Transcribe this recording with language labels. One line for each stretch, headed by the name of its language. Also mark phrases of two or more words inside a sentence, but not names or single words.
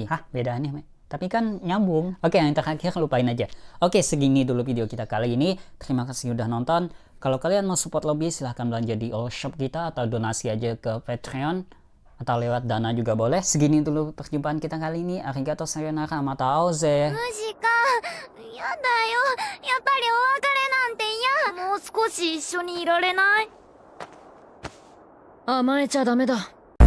Indonesian: Beda nih, tapi kan nyambung. Oke, yang terakhir lupain aja. Oke, segini dulu video kita kali ini. Terima kasih udah nonton. Kalau kalian mau support lebih, silahkan belanja di all shop kita atau donasi aja ke Patreon atau lewat Dana juga boleh. Segini dulu perjumpaan kita kali ini.
Japanese: ありがとう さよなら、また会おうぜ. マジか。やだよ。やっぱりお別れなんて嫌。もう少し一緒にいられない？甘えちゃダメだ。